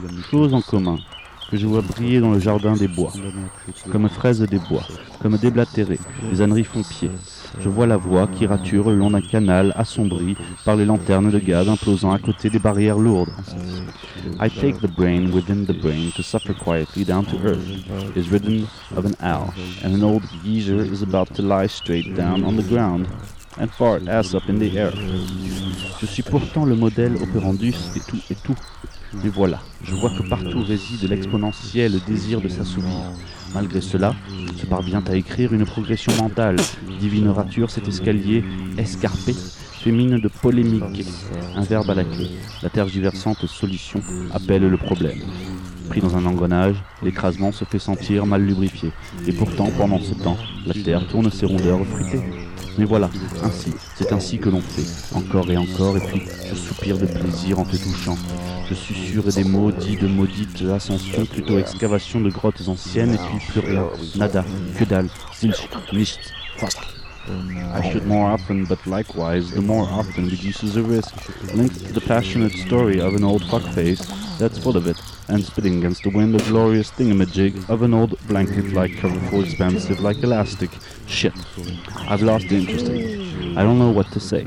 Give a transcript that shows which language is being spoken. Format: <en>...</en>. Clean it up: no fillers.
<fr>Chose en commun que je vois briller dans le jardin des bois, comme fraise des bois, comme déblatéré, les âneries font pied. Je vois la voix qui rature le long d'un canal assombri par les lanternes de gaz implosant à côté des barrières lourdes.</fr> <en>I take the brain within the brain to suffer quietly down to earth, is ridden of an owl, and an old geezer is about to lie straight down on the ground and fart ass up in the air.</en> <fr>Je suis pourtant le modèle opérandus et tout et tout. Et voilà, je vois que partout réside l'exponentiel désir de s'assouvir. Malgré cela, se parvient à écrire une progression mentale. Divine rature, cet escalier escarpé, féminine de polémique, un verbe à la clé. La tergiversante solution appelle le problème. Pris dans un engrenage, l'écrasement se fait sentir mal lubrifié. Et pourtant, pendant ce temps, la terre tourne ses rondeurs fruitées. Mais voilà, ainsi, c'est ainsi que l'on fait, encore et encore, et puis je soupire de plaisir en te touchant. Je susurre des mots dits de maudites ascensions, plutôt excavations de grottes anciennes, et puis plus rien, nada, que dalle, zilch, nicht, fuck.</fr> <en>I should more often, but likewise, the more often reduces a risk, linked to the passionate story of an old fuckface that's full of it, and spitting against the wind a glorious thingamajig of an old blanket-like coverful expansive like elastic. Shit. I've lost the interest in it. I don't know what to say.</en>